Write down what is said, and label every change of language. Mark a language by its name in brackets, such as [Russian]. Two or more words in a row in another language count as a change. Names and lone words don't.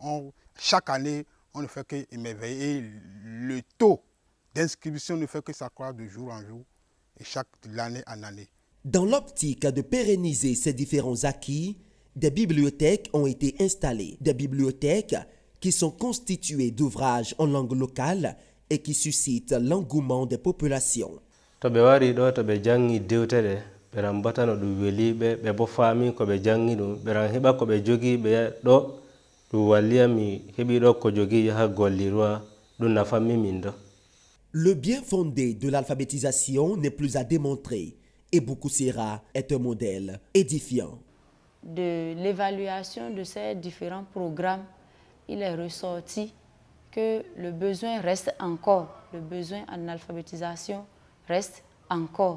[French] Chaque année, on ne fait qu'émerveiller et le taux d'inscription ne fait que s'accroître de jour en jour et d'année en année. Dans l'optique de pérenniser ces différents acquis, des bibliothèques ont été installées. Des bibliothèques qui sont constituées d'ouvrages en langue locale et qui suscitent l'engouement des populations. [Fula] To ɓe wari ɗo to ɓe jangi dewtere ɓeran batano ɗum weli ɓe bo faami ko ɓe jangi ɗum ɓeran heɓa ko ɓe jogi ɓe ɗo ɗum walliya mi heɓi ɗo ko jogi yaha gollirwa ɗum nafanmi min ɗo. [French] Le bien fondé de l'alphabétisation n'est plus à démontrer et Boukousséra est un modèle édifiant. De l'évaluation de ces différents programmes, il est ressorti que le besoin reste encore, le besoin en alphabétisation reste encore.